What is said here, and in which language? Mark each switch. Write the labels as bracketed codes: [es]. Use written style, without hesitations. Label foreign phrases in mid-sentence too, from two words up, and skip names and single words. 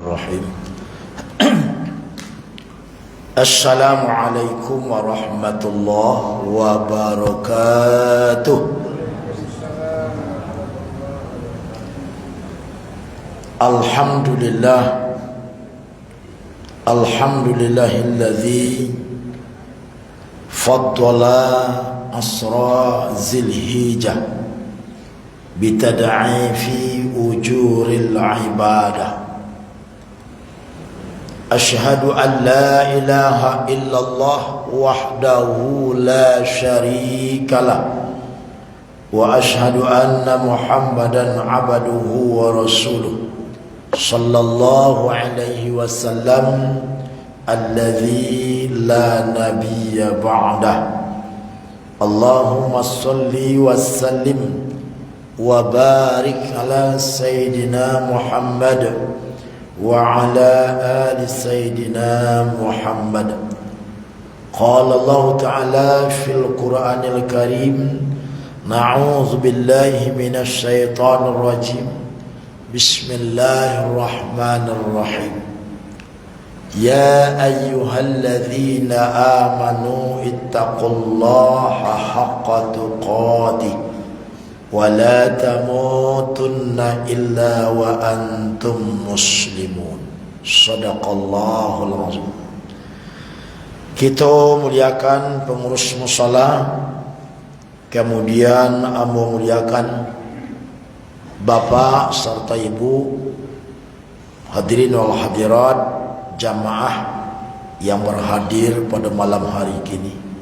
[ar] بسم الله الرحمن الرحيم. السلام عليكم ورحمة الله وبركاته. الحمد لله، الحمد لله الذي فضل عشر ذي الحجة بتضعيف أجور العبادة. أشهد أن لا إله إلا الله وحده لا شريك له وأشهد أن محمدا عبده ورسوله صلى الله عليه وسلم الذي لا نبي بعده. اللهم صل وسلم وبارك على سيدنا محمد وعلى آل سيدنا محمد. قال الله تعالى في القرآن الكريم، نعوذ بالله من الشيطان الرجيم. بسم الله الرحمن الرحيم. يا أيها الذين آمنوا اتقوا الله حق تقاته ولا تموتن إلا وأنتم مسلمون. صدق الله العظيم. [id] Kita muliakan pengurus musala, kemudian amo muliakan Bapak serta Ibu, [ar] الحاضرين والحاضرات, [id] jamaah yang berhadir pada malam hari ini.